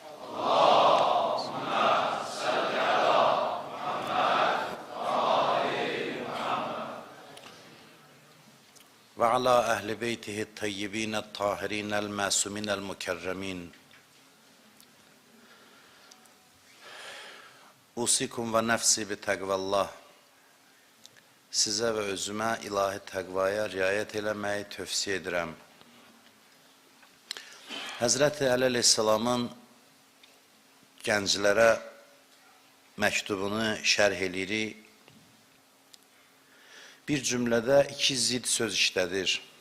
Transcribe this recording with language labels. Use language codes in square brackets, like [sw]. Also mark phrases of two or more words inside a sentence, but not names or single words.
[ar] وعلى أهل بيته الطيبين الطاهرين المعصومين المكرمين. أوصيكم ونفسي بتقوى الله. [az] Size ve özüme ilahi təqvaya riayət eləməyi tövsiyə edirəm. Həzrəti Əli Aleyhisselamın gənclərə məktubunu şərh eləyirik. Bir cümlədə iki zid söz işlədir.